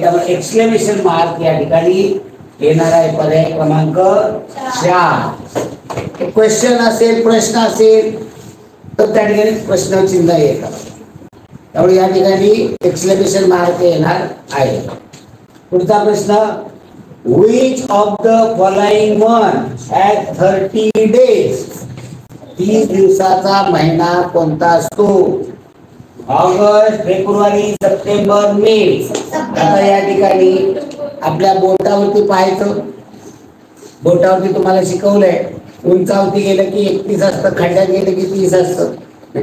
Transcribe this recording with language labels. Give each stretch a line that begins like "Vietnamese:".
Marathi: त्यामुळे exclamation mark या ठिकाणी येणार आहे. पर्याय क्रमांक 4. क्वेश्चन असेल, प्रश्न असेल तर त्या ठिकाणी प्रश्न चिन्ह येतात. त्यामुळे या ठिकाणी एक्सक्लेमेशन मार्क येणार आहे. पुढचा प्रश्न,
English: which of the following one has 30 days.
Marathi: 30 दिवसाचा महिना कोणता असतो? ऑगस्ट, फेब्रुवारी, सप्टेंबर, मे. आता या ठिकाणी आपल्या बोटावरती पाहायचं. बोटावरती तुम्हाला शिकवलंय, उंचावरती गेलं की 31 असतं, खड्ड्यात गेलं की 30 असतं.